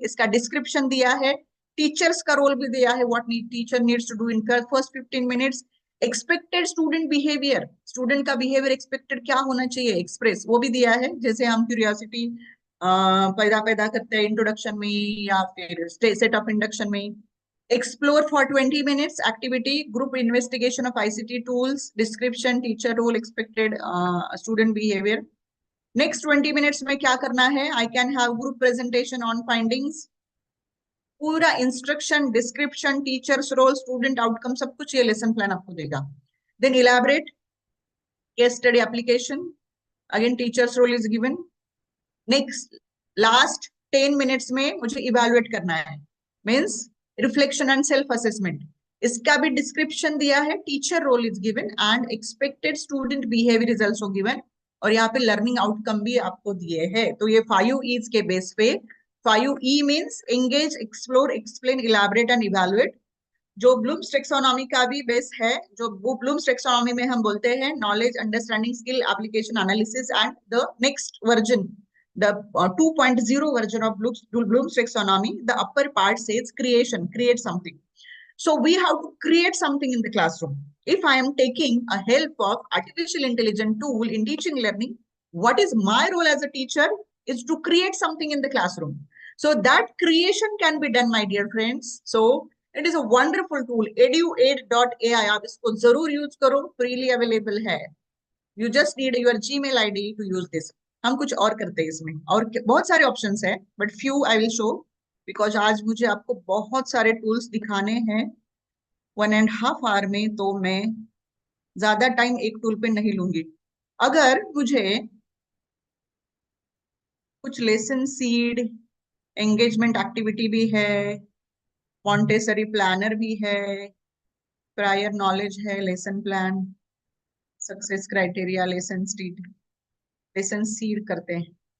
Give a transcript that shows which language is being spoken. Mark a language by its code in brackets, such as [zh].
[hi] इसका डिस्क्रिप्शन दिया है. टीचर्स का रोल भी दिया है. [en] What teacher needs to do in first 15 minutes. [hi] Expected student behaviour, student का बिहेवियर एक्सपेक्टेड क्या होना चाहिए एक्सप्रेस, वो भी दिया है. जैसे हम क्यूरियोसिटी पैदा करते हैं इंट्रोडक्शन में या फिर सेट ऑफ इंडक्शन में. [en] Explore for 20 minutes activity, group investigation of ICT tools, description, teacher role, expected student behavior. [hi] Next 20 minutes में क्या करना है. [en] I can have group presentation on findings. [hi] पूरा instruction, description, teacher's role, student outcome सब कुछ ये lesson plan आपको देगा. [en] Then elaborate case study application. Again teacher's role is given. [hi] Next last 10 minutes में मुझे evaluate करना है. [en] Means reflection and self assessment. [hi] इसका भी डिस्क्रिप्शन दिया है. [en] Teacher role is given and expected student behaviour is also given. [hi] और यहाँ पे लर्निंग आउटकम भी आपको दिए हैं. तो ये 5 E's के बेस पे 5 E means engage, explore, explain, elaborate and evaluate. जो ब्लूम्स टैक्सोनॉमी का भी बेस है. जो ब्लूम्स टैक्सोनॉमी में हम बोलते हैं knowledge, understanding, skill, application, analysis and the next version, [en] the 2.0 version of Bloom's taxonomy, the upper part says creation, create something. So we have to create something in the classroom. If I am taking a help of artificial intelligence tool in teaching learning, what is my role as a teacher is to create something in the classroom. So that creation can be done, my dear friends. So it is a wonderful tool. [hi] eduaid.ai, आप इसको जरूर use करो. freely available है. [en] You just need your Gmail ID to use this. [hi] हम कुछ और करते हैं इसमें और बहुत सारे ऑप्शंस है [en] but few I will show because [hi] आज मुझे आपको बहुत सारे टूल्स दिखाने हैं 1.5 आवर में. तो मैं ज्यादा टाइम एक टूल पे नहीं लूंगी. अगर मुझे कुछ लेसन सीड, एंगेजमेंट एक्टिविटी भी है, मॉन्टेसरी प्लानर भी है, प्रायर नॉलेज है, lesson plan, success criteria, lesson seed करते हैं.